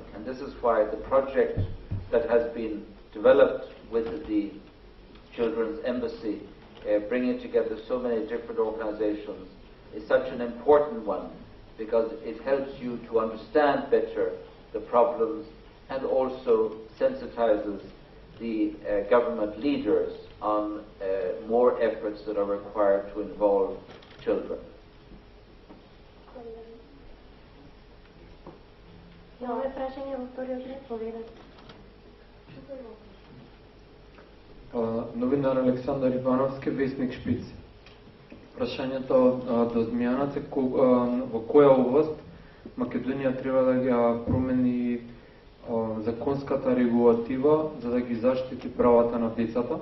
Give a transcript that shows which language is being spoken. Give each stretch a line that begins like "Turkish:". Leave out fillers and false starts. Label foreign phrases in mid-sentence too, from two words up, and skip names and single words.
English: And this is why the project that has been developed with the Children's Embassy, bringing together so many different organizations, is such an important one, because it helps you to understand better the problems and also sensitizes the government leaders on more efforts that are required to involve children.
Macedonian: Имаме прашање во вториот ред, поведете. Новинар Александар Ивановски, вестник Шпиц. Прашањето до Змијанац е во која област Македонија треба да ја промени законската регулатива за да ги заштити правата на децата.